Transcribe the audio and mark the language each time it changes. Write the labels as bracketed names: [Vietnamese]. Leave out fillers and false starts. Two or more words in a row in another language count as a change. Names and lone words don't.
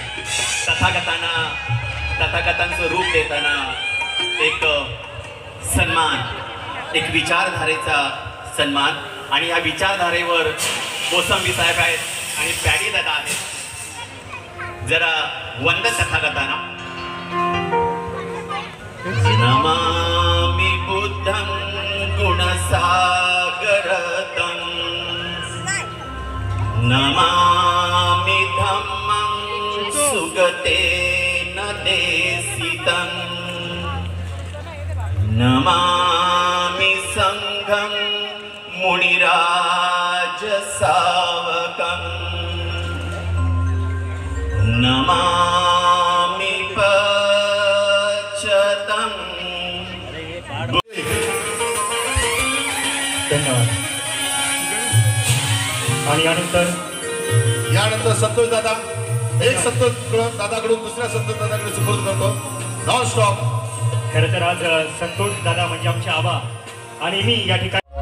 [Marathi] तथागतांचं रूप देताना एक सन्मान, एक विचारधारेचा सन्मान. आणि या विचारधारेवर कोसंबी साहेब आहेत आणि पॅडी दादा आहेत. जरा वंद तथागतांना. [Pali] नमामि बुद्धं गुणसागरतं, नमामि धम्मं सुगतेन देशितं, नमामि संघं मुनिराज सावकं, नमामि पच्यतं. [Marathi] धन्यवाद. आणि यानंतर संतोष दादा, एक संतोष दादाकडून दुसऱ्या संतोष दादाकडे सुपूर्द करतो. [English] non stop. [Marathi] खरं तर आज संतोष दादा म्हणजे आमचे आबा आणि मी या ठिकाणी